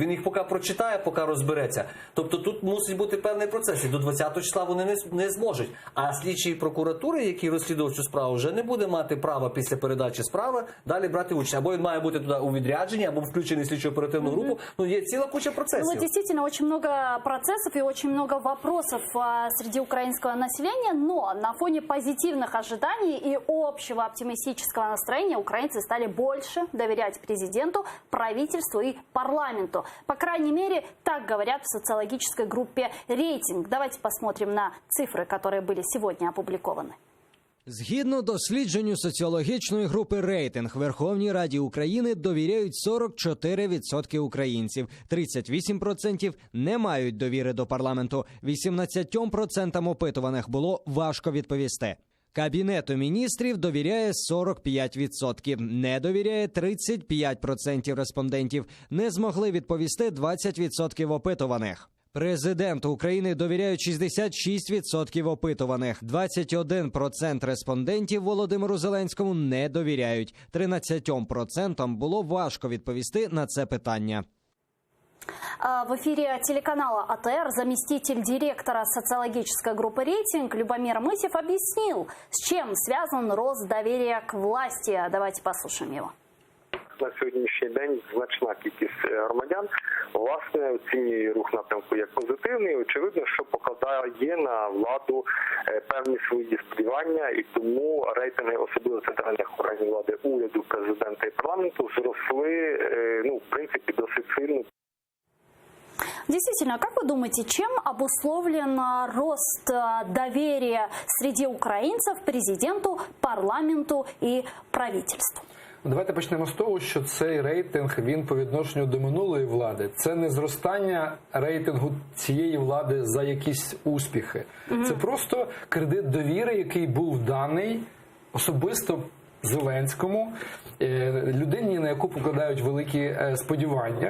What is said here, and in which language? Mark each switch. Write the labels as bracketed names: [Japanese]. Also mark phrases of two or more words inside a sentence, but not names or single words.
[Ukrainian] Він їх поки прочитає, поки розбереться. Тобто тут мусить бути певний процес. І до 20 числа вони не зможуть. А слідчі прокуратури, які розслідували цю справу, вже не буде мати права після передачі справи далі брати участь. Або він має бути туди у відрядженні, або включений в слідчо-оперативну групу. Ну, є ціла куча процесів. Ну, [Russian] действительно, очень много процессов и очень много вопросов среди украинского населения, но на фоне позитивных ожиданий и общего оптимистического настроения украинцы стали больше доверять президенту, правительству и парламенту. По крайней мере, так говорят в социологической группе «Рейтинг». Давайте посмотрим на цифры, которые были сегодня опубликованы. [Ukrainian] Згідно дослідженню соціологічної групи «Рейтинг», Верховній Раді України довіряють 44% українців, 38% не мають довіри до парламенту, 18% опитуваних було важко відповісти. Кабінету міністрів довіряє 45%, не довіряє 35% респондентів, не змогли відповісти 20% опитуваних. Президенту України довіряють 66% опитуваних, 21% респондентів Володимиру Зеленському не довіряють, 13% було важко відповісти на це питання. [Russian] В эфире телеканала АТР заместитель директора социологической группы «Рейтинг» Любомир Мытьев объяснил, с чем связан рост доверия к власти. Давайте послушаем его. [Ukrainian] На сьогоднішній день значна кількість громадян власне оцінює рух напрямку як позитивний. Очевидно, що покладає на владу певні свої сподівання, і тому рейтинги, особливо центральних органів влади, уряду, президента і парламенту, зросли, в принципі, досить сильно. [Russian] Действительно, как вы думаете, чем обусловлен рост доверия среди украинцев президенту, парламенту и правительству? [Ukrainian] Давайте почнемо з того, що цей рейтинг, він по відношенню до минулої влади. Це не зростання рейтингу цієї влади за якісь успіхи. Це просто кредит довіри, який був даний особисто Зеленському, людині, на яку покладають великі сподівання.